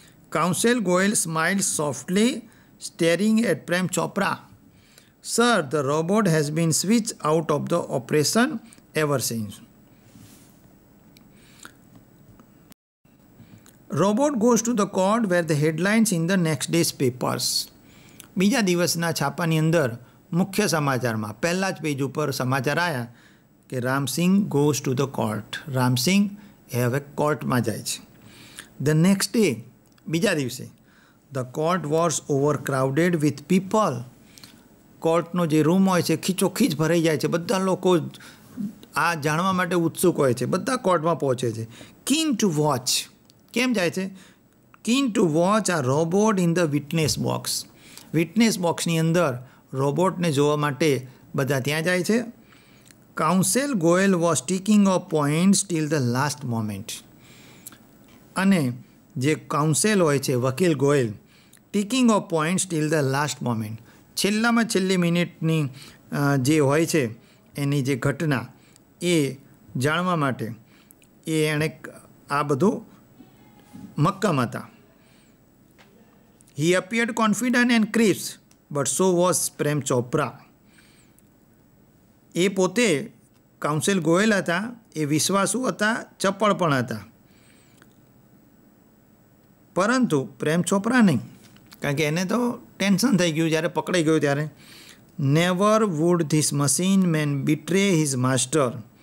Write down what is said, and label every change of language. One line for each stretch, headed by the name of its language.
English: Counsel Goel smiled softly, staring at Prem Chopra. Sir, the robot has been switched out of the operation ever since. Robot goes to the court where the headlines in the next day's papers.
Gujarati: બીજા દિવસના છાપાની અંદર મુખ્ય સમાચારમાં પહેલા જ page ઉપર સમાચાર આવ્યા કે Ram Singh
English: Goes to the court.
Gujarati: Ram Singh એ હવે કોર્ટમાં જાય છે.
English: the next day,
Gujarati: બીજા દિવસે,
English: The court was overcrowded with people.
Gujarati: કોર્ટનો જે રૂમ હોય છે ખીચોખીચ ભરાઈ જાય છે. બધા લોકો આ જાણવા માટે ઉત્સુક હોય છે. બધા કોર્ટમાં પહોંચે છે.
English: keen to watch.
Gujarati: કેમ જાય છે?
English: keen to watch a robot in the witness box.
Gujarati: Witness બોક્સની અંદર રોબોટને જોવા માટે બધા ત્યાં જાય છે.
English: Counsel Goyal was ticking off points till the last moment.
Gujarati: અને જે કાઉન્સેલ હોય છે, વકીલ Goyal,
English: ticking off points till the last moment,
Gujarati: છેલ્લામાં છેલ્લી મિનિટની જે હોય છે એની જે ઘટના એ જાણવા માટે એણે આ બધું મક્કમ હતા.
English: He appeared confident and crisp, but so was Prem Chopra.
Gujarati: એ પોતે કાઉન્સેલ ગોયલ હતા, એ વિશ્વાસુ હતા, ચપળ પણ હતા, પરંતુ પ્રેમ ચોપરા નહીં, કારણ કે એને તો ટેન્શન થઈ ગયું જ્યારે પકડાઈ ગયું ત્યારે.
English: Never would this machine man betray his master.